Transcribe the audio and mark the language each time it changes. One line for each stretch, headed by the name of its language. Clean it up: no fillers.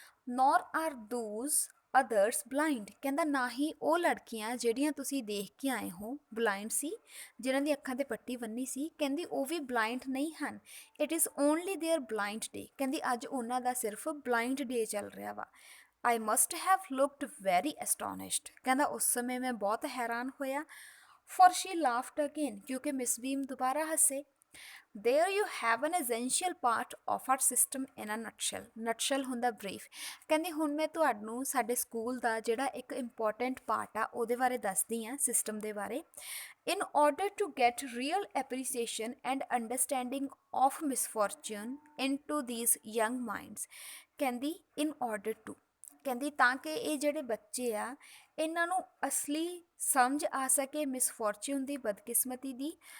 English: Nor are those others blind.
Punjabi: ਕਹਿੰਦਾ ਨਾ ਹੀ ਉਹ ਲੜਕੀਆਂ ਜਿਹੜੀਆਂ ਤੁਸੀਂ ਦੇਖ ਕੇ ਆਏ ਹੋ ਬਲਾਈਂਡ ਸੀ, ਜਿਨ੍ਹਾਂ ਦੀ ਅੱਖਾਂ ਤੇ ਪੱਟੀ ਬੰਨੀ ਸੀ, ਕਹਿੰਦੀ ਉਹ ਵੀ ਬਲਾਈਂਡ ਨਹੀਂ ਹਨ।
English: It is only their blind day.
Punjabi: ਕਹਿੰਦੀ ਅੱਜ ਉਹਨਾਂ ਦਾ ਸਿਰਫ ਬਲਾਈਂਡ ਡੇ ਚੱਲ ਰਿਹਾ ਵਾ।
English: I must have looked very astonished.
Punjabi: ਕਹਿੰਦਾ ਉਸ ਸਮੇਂ ਮੈਂ ਬਹੁਤ ਹੈਰਾਨ ਹੋਇਆ।
English: for she laughed again,
Punjabi: ਕਿਉਂਕਿ ਮਿਸ ਬੀਮ ਦੁਬਾਰਾ ਹੱਸੇ।
English: There you have an essential part of our system in a nutshell.
Punjabi: ਨਟਸ਼ਲ ਹੁੰਦਾ ਬਰੀਫ। ਕਹਿੰਦੀ ਹੁਣ ਮੈਂ ਤੁਹਾਨੂੰ ਸਾਡੇ ਸਕੂਲ ਦਾ ਜਿਹੜਾ ਇੱਕ ਇੰਪੋਰਟੈਂਟ ਪਾਰਟ ਆ ਉਹਦੇ ਬਾਰੇ ਦੱਸਦੀ ਹਾਂ, ਸਿਸਟਮ ਦੇ ਬਾਰੇ।
English: In order to get real appreciation and understanding of misfortune into these young minds,
Punjabi: ਕਹਿੰਦੀ
English: in order to,
Punjabi: ਕਹਿੰਦੀ ਤਾਂ ਕਿ ਇਹ ਜਿਹੜੇ ਬੱਚੇ ਆ ਇਹਨਾਂ ਨੂੰ ਅਸਲੀ ਸਮਝ ਆ ਸਕੇ ਮਿਸਫੋਰਚੂਨ ਦੀ, ਬਦਕਿਸਮਤੀ ਦੀ।